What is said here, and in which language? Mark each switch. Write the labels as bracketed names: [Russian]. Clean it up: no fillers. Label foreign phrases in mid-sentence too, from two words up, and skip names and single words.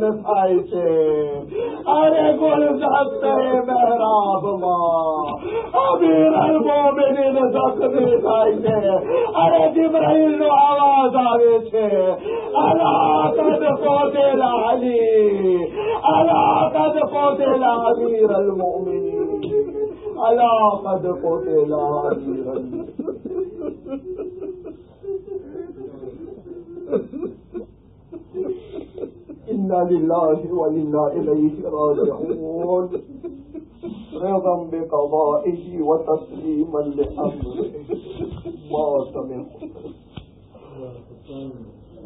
[Gujarati] થાય છે, અરે ગુલદસ્તે મહેરાબમાં અમીર અલ મોમિનીન જખ્મી થાય છે, અરે જિબ્રાઈલનો આવાજ આવે છે, [Arabic] ألا قد قتل علي, ألا قد قتل أمير المؤمنين, ألا قد قتل أمير ال إنا لله وإنا إليه راجعون رضا بقضائه وتسليما لأمره ما سمعت